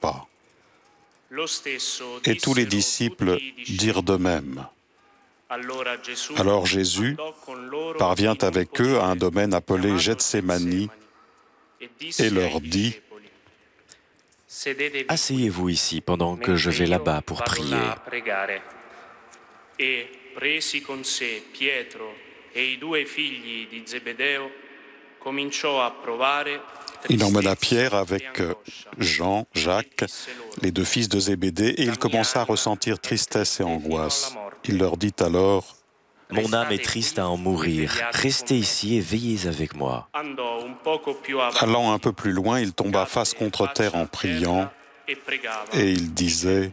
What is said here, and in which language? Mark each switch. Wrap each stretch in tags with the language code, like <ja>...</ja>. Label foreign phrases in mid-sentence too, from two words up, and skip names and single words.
<fr>» Et tous les disciples dirent de même. Alors Jésus parvient avec eux à un domaine appelé Gethsémani et leur dit : Asseyez-vous ici pendant que je vais là-bas pour prier.</fr> <it>E presi con sé Pietro e I due figli di Zebedeo, cominciò a provare.</it> <fr>Il emmena Pierre avec Jean, Jacques, les deux fils de Zébédée, et il commença à ressentir tristesse et angoisse. Il leur dit alors: Mon âme est triste à en mourir. Restez ici et veillez avec moi. Allant un peu plus loin, il tomba face contre terre en priant, et il disait:</fr>